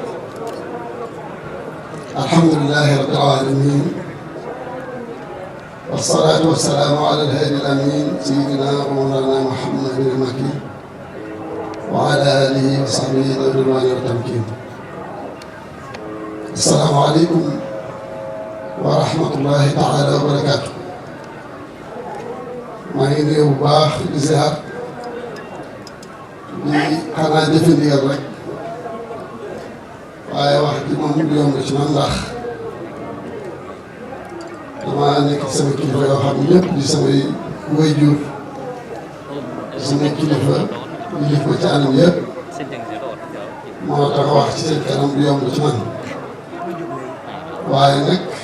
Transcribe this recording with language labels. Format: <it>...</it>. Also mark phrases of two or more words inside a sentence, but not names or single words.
<ar>الحمد لله رب العالمين والصلاة والسلام على الهادي الأمين سيدنا ومولانا محمد المكين وعلى آله وصحبه ذوي الرضوان والتمكين السلام عليكم ورحمة الله تعالى وبركاته</ar> <wo>maa ngi nuyu bu baax di ziar di xanaa jëfe ndigal rek waaye wax ji moom du yomb ci man ndax dama nekk ci sama kilifa yoo xam ne ñëpp di samay waajur di samay kilifa di lif ma ci anam yëpp moo tax wax ci seen kanam du yomb ci man waaye nag</wo>